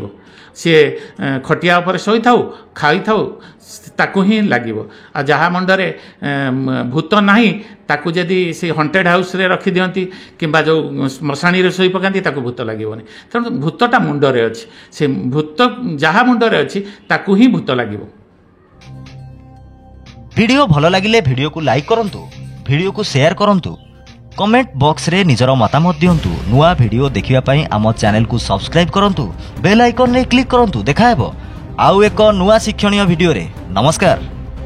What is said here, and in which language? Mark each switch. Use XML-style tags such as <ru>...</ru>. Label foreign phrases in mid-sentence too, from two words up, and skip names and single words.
<or>ସିଏ ଖଟିଆ ଉପରେ ଶୋଇଥାଉ, ଖାଇଥାଉ, ତାକୁ ହିଁ ଲାଗିବ। ଆଉ ଯାହା ମୁଣ୍ଡରେ ଭୂତ ନାହିଁ, ତାକୁ ଯଦି ସେ ହଣ୍ଟେଡ୍ ହାଉସ୍ରେ ରଖିଦିଅନ୍ତି କିମ୍ବା ଯେଉଁ ମଶାଣୀରେ ଶୋଇ ପକାନ୍ତି, ତାକୁ ଭୂତ ଲାଗିବନି। ତେଣୁ ଭୂତଟା ମୁଣ୍ଡରେ ଅଛି। ସେ ଭୂତ ଯାହା ମୁଣ୍ଡରେ ଅଛି ତାକୁ ହିଁ ଭୂତ ଲାଗିବ। ଭିଡିଓ ଭଲ ଲାଗିଲେ ଭିଡିଓକୁ ଲାଇକ କରନ୍ତୁ, ଭିଡିଓକୁ ସେୟାର କରନ୍ତୁ, କମେଣ୍ଟ ବକ୍ସରେ ନିଜର ମତାମତ ଦିଅନ୍ତୁ। ନୂଆ ଭିଡିଓ ଦେଖିବା ପାଇଁ ଆମ ଚ୍ୟାନେଲକୁ ସବସ୍କ୍ରାଇବ କରନ୍ତୁ, ବେଲ ଆଇକନରେ କ୍ଲିକ କରନ୍ତୁ। ଦେଖା ହେବ ଆଉ ଏକ ନୂଆ ଶିକ୍ଷଣୀୟ ଭିଡିଓରେ। ନମସ୍କାର।</or>